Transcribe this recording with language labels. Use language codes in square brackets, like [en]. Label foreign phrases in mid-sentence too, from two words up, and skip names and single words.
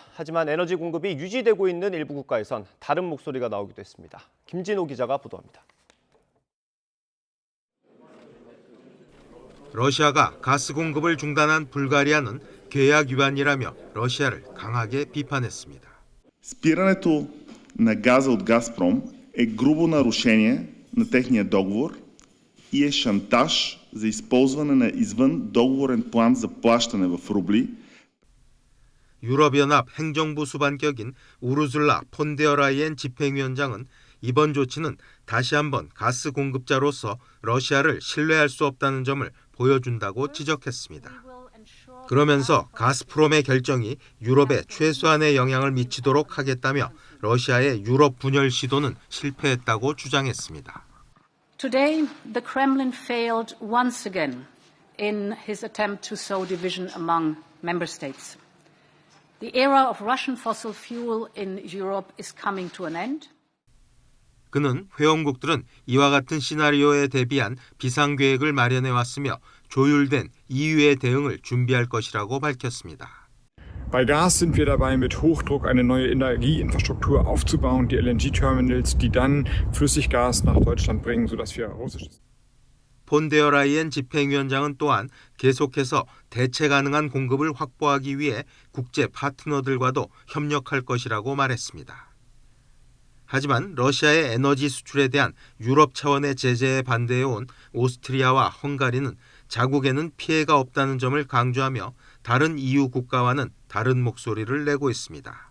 [ko] 하지만 에너지 공급이 유지되고 있는 일부 국가에선 다른 목소리가 나오기도 했습니다. 김진호 기자가 보도합니다. 러시아가 가스 공급을 중단한 불가리아는 계약 위반이라며 러시아를 강하게 비판했습니다. [bg] Спирането на газа от Газпром е грубо нарушение на техния договор и е шантаж за използване на извън договорен план за плащане в рубли. [ko] 유럽연합 행정부 수반격인 우르줄라 폰데어 라이엔 집행위원장은 이번 조치는 다시 한번 가스 공급자로서 러시아를 신뢰할 수 없다는 점을 보여준다고 지적했습니다. 그러면서 가스프롬의 결정이 유럽에 최소한의 영향을 미치도록 하겠다며 러시아의 유럽 분열 시도는 실패했다고 주장했습니다. [en] Today, the Kremlin failed once again in his attempt to sow division among member states. The era of Russian fossil fuel in Europe is coming to an end. [ko] 그는 회원국들은 이와 같은 시나리오에 대비한 비상계획을 마련해왔으며 조율된 EU의 대응을 준비할 것이라고 밝혔습니다. [de] Bei Gas sind wir dabei, mit Hochdruck eine neue Energieinfrastruktur aufzubauen, die LNG-Terminals, die dann Flüssiggas nach Deutschland bringen, sodass wir russisches. [ko] 폰데어 라이엔 집행위원장은 또한 계속해서 대체 가능한 공급을 확보하기 위해 국제 파트너들과도 협력할 것이라고 말했습니다. 하지만 러시아의 에너지 수출에 대한 유럽 차원의 제재에 반대해온 오스트리아와 헝가리는 자국에는 피해가 없다는 점을 강조하며 다른 EU 국가와는 다른 목소리를 내고 있습니다.